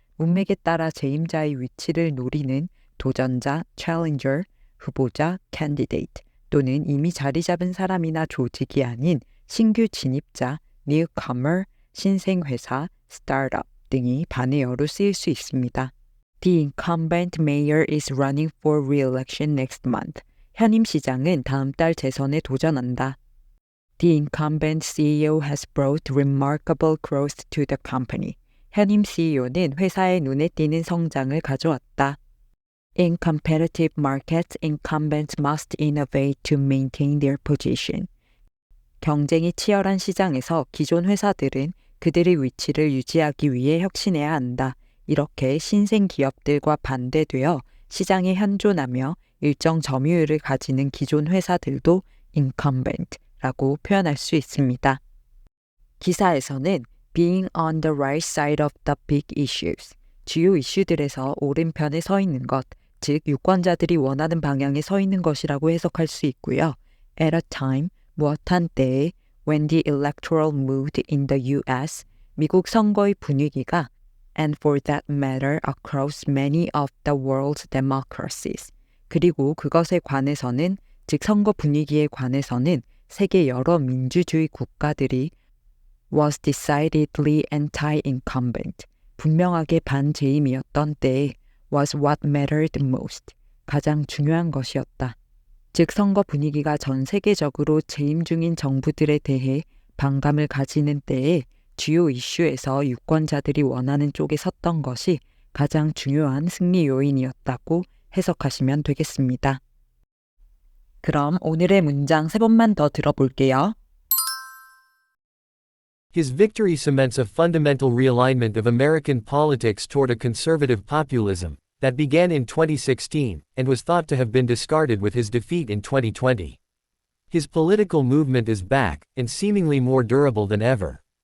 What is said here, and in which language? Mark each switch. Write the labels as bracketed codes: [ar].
[ko] 문맥에 따라 재임자의 위치를 노리는 도전자, challenger, 후보자, candidate 또는 이미 자리 잡은 사람이나 조직이 아닌 신규 진입자, newcomer, 신생회사, startup 등이 반의어로 쓰일 수 있습니다. [en] The incumbent mayor is running for re-election next month. [ko] 현임 시장은 다음 달 재선에 도전한다. [en] The incumbent CEO has brought remarkable growth to the company. [ko] 현임 CEO는 회사의 눈에 띄는 성장을 가져왔다. [en] In competitive markets, incumbents must innovate to maintain their position. [ko] 경쟁이 치열한 시장에서 기존 회사들은 그들의 위치를 유지하기 위해 혁신해야 한다. 이렇게 신생 기업들과 반대되어 시장에 현존하며 일정 점유율을 가지는 기존 회사들도 incumbent라고 표현할 수 있습니다. 기사에서는 [en] being on the right side of the big issues, [ko] 주요 이슈들에서 오른편에 서 있는 것, 즉 유권자들이 원하는 방향에 서 있는 것이라고 해석할 수 있고요. At a time, 무엇한 때에 when the electoral mood in the U.S., 미국 선거의 분위기가 and for that matter across many of the world's democracies, 그리고 그것에 관해서는, 즉 선거 분위기에 관해서는 세계 여러 민주주의 국가들이 was decidedly anti-incumbent, 분명하게 반재임이었던 때에 was what mattered most, 가장 중요한 것이었다. 즉 선거 분위기가 전 세계적으로 재임 중인 정부들에 대해 반감을 가지는 때에 주요 이슈에서 유권자들이 원하는 쪽에 섰던 것이 가장 중요한 승리 요인이었다고 해석하시면 되겠습니다. 그럼 오늘의 문장 3번만 더 들어볼게요. [en] His victory cements a fundamental realignment of American politics toward a conservative populism that began in 2016 and was thought to have been discarded with his defeat in 2020. His political movement is back and seemingly more durable than ever.